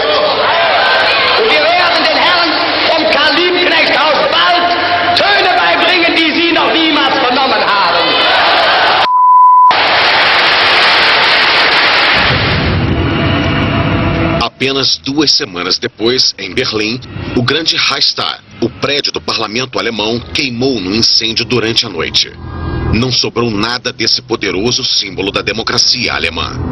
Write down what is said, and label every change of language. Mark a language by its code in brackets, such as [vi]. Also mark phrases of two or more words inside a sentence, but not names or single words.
[de] Und wir werden den Herren vom Karl-Liebknecht-Haus bald Töne beibringen, die sie noch niemals vernommen haben. [pt] Apenas 2 semanas depois, em Berlim, o grande Reichstag, o prédio do parlamento alemão, queimou num incêndio durante a noite. Não sobrou nada desse poderoso símbolo da democracia alemã.